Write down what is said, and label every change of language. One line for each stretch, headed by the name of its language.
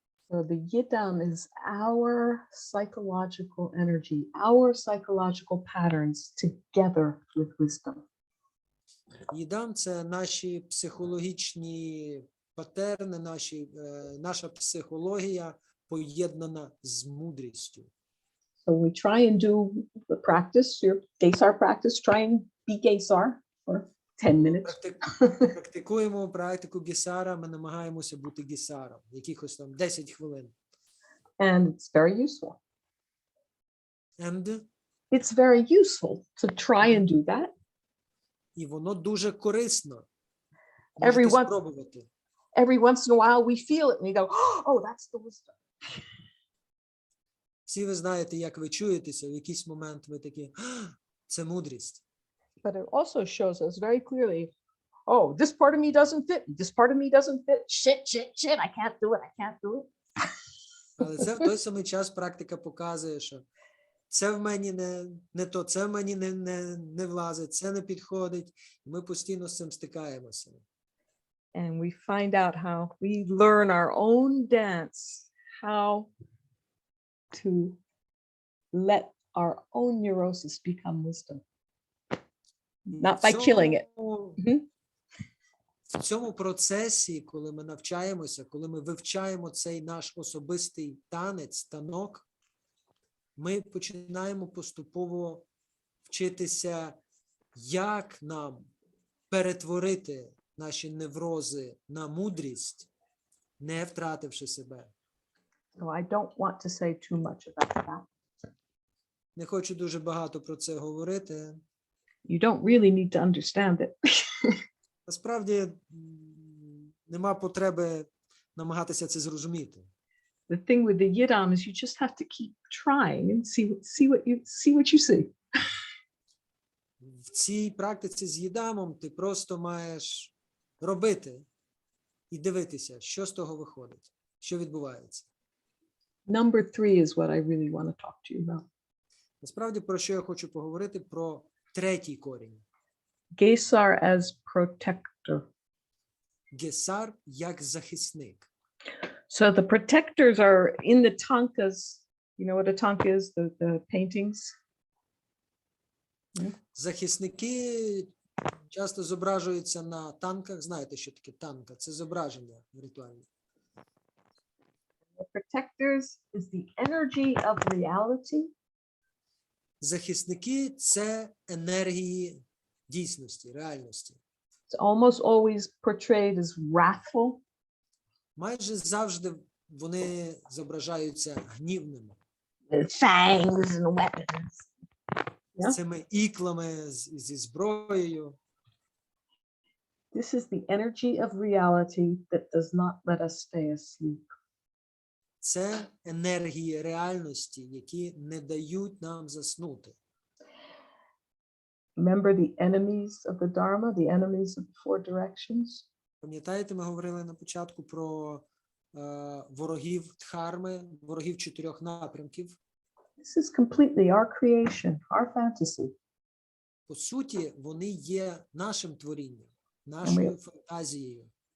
English: So the yidam is our psychological energy, our psychological patterns together with wisdom.
Ukrainian: Їдам – це наші психологічні патерни, наша психологія поєднана з мудрістю.
English: So we try and do the practice, your Gесar practice, try and be Gесar for 10 minutes.
Ukrainian: Практикуємо практику Гесара, ми намагаємося бути Гесаром, якихось там 10 хвилин.
English: And it's very useful. And, It's very useful to try and do that.
Ukrainian: і воно дуже корисно.
English: Every
Ukrainian: Можете
English: one-
Ukrainian: спробувати.
English: Every once in a while we feel it and we go, oh, that's the wisdom.
Ukrainian: Всі ви знаєте, як ви чуєтеся, в якийсь момент ви такі, це мудрість.
English: But it also shows us very clearly, oh, this part of me doesn't fit. This part of me doesn't fit. Shit, I can't do it. I can't do it.
Ukrainian: Але це в той самий час практика показує, що це в мені не то, це в мені не влазить, це не підходить. І ми постійно з цим стикаємося.
English: And we find out how we learn our own dance, how to let our own neurosis become wisdom. Not by killing it. Мгм.
Ukrainian: В цьому процесі, коли ми навчаємося, коли ми вивчаємо цей наш особистий танець, танок, ми починаємо поступово вчитися, як нам перетворити наші неврози на мудрість, не втративши себе.
English: So I don't want to say too much about that.
Ukrainian: Не хочу дуже багато про це говорити.
English: You don't really need to understand it.
Ukrainian: Насправді, нема потреби намагатися це зрозуміти.
English: The thing with the yidam is you just have to keep trying and see what you see.
Ukrainian: В цій практиці з їдамом ти просто маєш робити і дивитися, що з того виходить, що відбувається.
English: Number 3 is what I really want to talk to you about.
Ukrainian: Насправді, про що я хочу поговорити? Про третій корінь.
English: Gесar as protector.
Ukrainian: Гесар як захисник.
English: So the protectors are in the tankas. You know what a tanka is? The paintings.
Ukrainian: Захисники часто зображуються на танках. Знаєте, що таке танка? Це зображення ритуальне.
English: The protectors is the energy of reality.
Ukrainian: Захисники – це енергії дійсності, реальності.
English: It's almost always portrayed as wrathful.
Ukrainian: Майже завжди вони зображаються гнівними.
English: With fangs and weapons. Yeah.
Ukrainian: З цими іклами, зі зброєю.
English: This is the energy of reality that does not let us stay asleep.
Ukrainian: Це енергії реальності, які не дають нам заснути.
English: Remember the enemies of the Dharma, the enemies of the four directions?
Ukrainian: Пам'ятаєте, ми говорили на початку про ворогів Дхарми, ворогів 4 напрямків.
English: This is completely our creation, our fantasy.
Ukrainian: По суті, вони є нашим творінням, нашою фантазією.